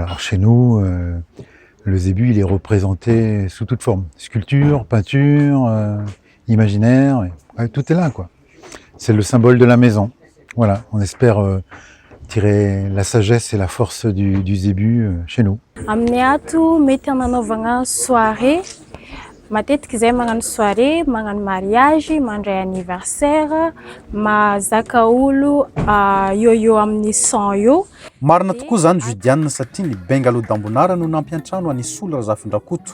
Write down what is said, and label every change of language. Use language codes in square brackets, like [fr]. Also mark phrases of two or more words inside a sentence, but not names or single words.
[fr] Alors chez nous, le zébu, il est représenté sous toute forme. Sculpture, peinture, imaginaire, tout est là, quoi. C'est le symbole de la maison. Voilà, on espère tirer la sagesse et la force du zébu chez nous. [mg] Aminay ato mety agnanaovagna soirée. Matetiky zay magnano soirée, magnano mariage, mandray anniversaire, mazaka olo eo amin'ny 100 eo. Marina tokoa zany Judiane satria ny Bengalo d'Ambonara no nampiantrano an'ny Sola Razafindrakoto.